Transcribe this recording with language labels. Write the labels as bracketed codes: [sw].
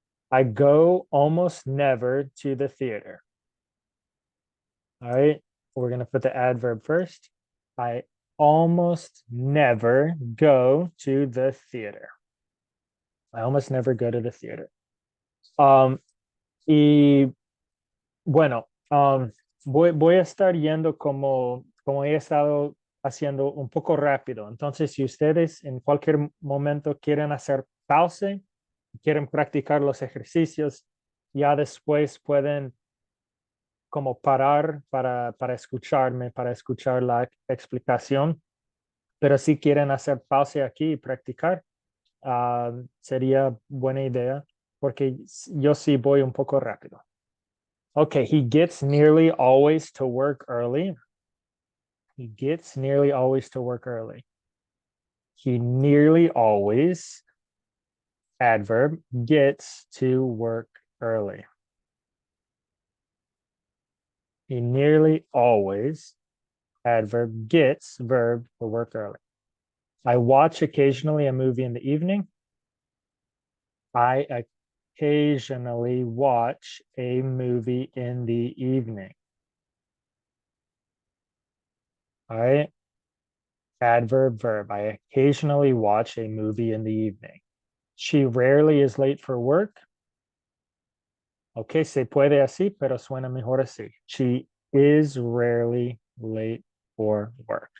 [en] I go almost never to the theater. All right. We're going to put the adverb first. I almost never go to the theater. I almost never go to the theater. [es] Y bueno, voy a estar yendo como he estado haciendo un poco rápido. Entonces, si ustedes en cualquier momento quieren hacer pausa, quieren practicar los ejercicios, ya después pueden como parar para escucharme, para escuchar la explicación. Pero si quieren hacer pausa aquí y practicar, sería buena idea porque yo sí voy un poco rápido. [en] Okay, he gets nearly always to work early. He gets nearly always to work early. He nearly always, adverb, gets to work early. He nearly always, adverb, gets, verb, to work early. I watch occasionally a movie in the evening. I occasionally watch a movie in the evening. All right. Adverb, verb. I occasionally watch a movie in the evening. She rarely is late for work. [es] Ok, se puede así, pero suena mejor así. [en] She is rarely late for work.